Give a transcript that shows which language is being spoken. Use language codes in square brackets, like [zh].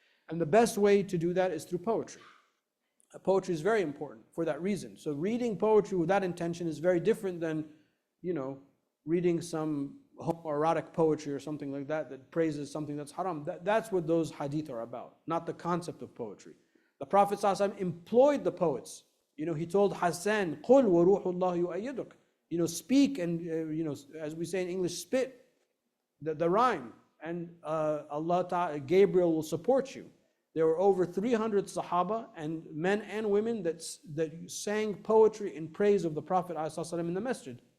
[en] And the best way to do that is through poetry. Poetry is very important for that reason. So reading poetry with that intention is very different than, reading some homoerotic poetry or something like that that praises something that's haram. That's what those hadith are about, not the concept of poetry. The Prophet ﷺ employed the poets. He told Hassan, [ar] قُلْ وَرُوحُ اللَّهِ يُؤَيِّدُكَ. [en] Speak and, as we say in English, spit, the rhyme. And Allah Ta'ala, Gabriel will support you. There were over 300 Sahaba, and men and women that sang poetry in praise of the Prophet ﷺ in the masjid.